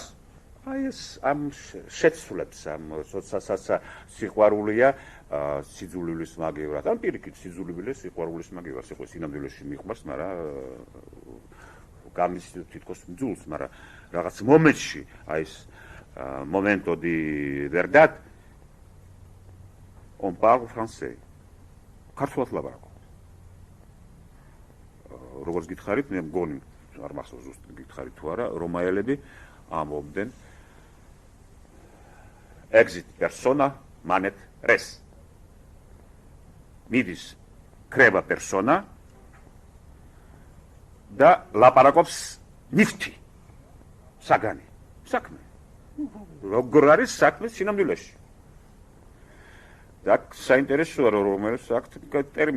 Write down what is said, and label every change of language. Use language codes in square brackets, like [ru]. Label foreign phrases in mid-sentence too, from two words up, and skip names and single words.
[ka] აი ეს ამ შეცვლებს ამ სიყვარულია სიძულვილის მაგივრად. ან პირიქით სიძულვილი სიყვარულის მაგივრად, სიყვარულის სინამდვილეში მიყვარს, მაგრამ გამიცდილ თითქოს მძულს, მაგრამ რაღაც მომენტში აი ეს [es] momento di verdad [fr] on parle français. [ka] ქართულად ლაპარაკობ. როგორც გითხარით, მე მგონი არ მახსოვს ზუსტად გითხარით თუ არა, რომაელები ამბობდნენ [la] exit persona manet res. [ka] მიდის ქრება პერსონა და ლაპარაკობს ნიფთი საგანი საქმე როგორ არის საქმე სინამდვილეში და საინტერესოა რომელიც აქ ტერმინი